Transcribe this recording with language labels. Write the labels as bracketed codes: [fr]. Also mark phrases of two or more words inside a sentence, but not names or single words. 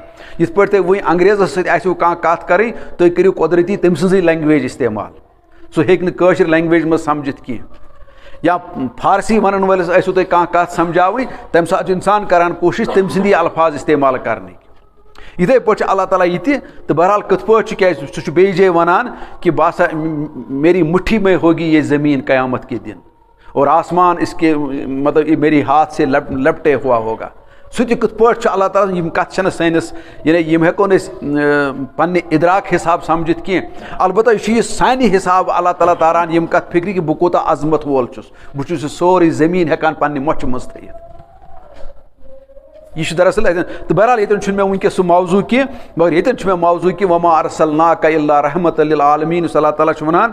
[ks] یِتھ پٲٹھۍ تُہۍ وۄنۍ انگریزس سۭتۍ آسِوٕ کانٛہہ کتھ کرٕنۍ, تُہۍ کٔرِو قۄدرٔتی تٔمۍ سٕنٛزٕے لینگویج استعمال, سُہ ہیٚکہِ نہٕ کٲشِر لینگویج منٛز سمجھِتھ کینٛہہ. یا فارسی ونن وٲلِس آسِوٕ تۄہہِ کانٛہہ کتھ سمجھاوٕنۍ, تمہِ ساتہٕ چھُ انسان کران کوٗشش تٔمۍ سٕنٛدی الفاظ استعمال کرنٕکۍ. یِتھے پٲٹھۍ چھُ اللہ تعالیٰ یہِ تہِ, تہٕ بہرحال کِتھ پٲٹھۍ چھُ, کیازِ سُہ چھُ بیٚیہِ جایہِ ونان کہ باسا [ur] میری مٹھی میں ہوگی یہ زمین قیامت کے دن, اور آسمان اس کے مطلب میری ہاتھ سے لپٹے ہوا ہوگا. [ks] سُہ تہِ کِتھ پٲٹھۍ چھُ اللہ تعالیٰ, یِم کتھ چھنہٕ سٲنِس یعنی یِم ہٮ۪کو نہٕ أسۍ پننہِ اِدراک حساب سمجھِتھ کینٛہہ. البتہ یہِ چھُ یہِ سانہِ حساب اللہ تعالیٰ تاران یِم کتھ فِکرِ کہِ بہٕ کوٗتاہ عظمت وول چھُس, بہٕ چھُس یہِ سورُے زٔمیٖن ہٮ۪کان پننہِ مۄچھِ منٛز تھٲیِتھ. یہِ چھُ دراصل اتٮ۪ن, تہٕ بہرحال ییٚتٮ۪ن چھُنہٕ مےٚ وٕنکیٚس سُہ موضوٗع کینٛہہ, مگر ییٚتٮ۪ن چھُ مےٚ موضوٗع کہِ [ar] وما ارسلناک الا رحمت للعالمین, [ks] یُس اللہ تعالیٰ چھُ ونان.